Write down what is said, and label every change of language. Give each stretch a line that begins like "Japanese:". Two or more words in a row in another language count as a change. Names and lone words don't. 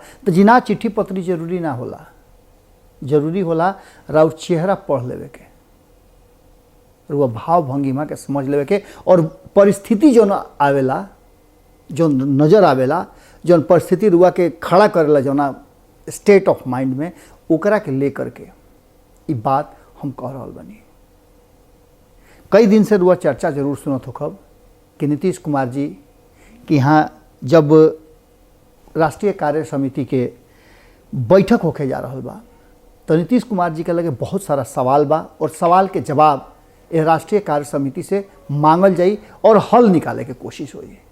Bhojpuri: तो जिना चिट्ठी पत्री जरूरी ना होला, जरूरी होला राउर चेहरा पढ़ लेवे के, रुआ भाव भंगिमा के समझ लेवे के, और परिस्थिति जो आवेला, जो नज़र आवेला, जो परिस्थिति रुआ के खड़ा करेला, जो
English: state of mind
Bhojpuri: में, ओकरा के लेकर के ये बात हम कह रहा बनी। कई दिन से रुआ चर्चा जरूर सुनत हो खब कि नीतीश कुमार जी कि यहाँ जब राष्ट्रीय कार्य समिति के बैठक होके जा रहा बा, तो नीतीश कुमार जी के लगे बहुत सारा सवाल बा, और सवाल के जवाब ये राष्ट्रीय कार्य समिति से मांगल जाई और हल निकाले के कोशिश होई।